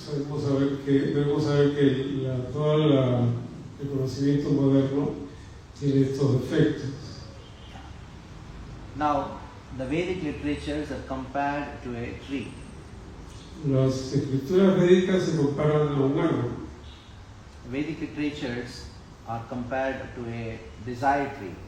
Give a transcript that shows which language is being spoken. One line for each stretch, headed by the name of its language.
Spanish: Debemos saber que todo el conocimiento moderno tiene estos defectos.
English: Now, the Vedic literatures are compared to a tree.
Spanish: Las escrituras védicas se comparan a un árbol.
English: Vedic literatures are compared to a desire tree.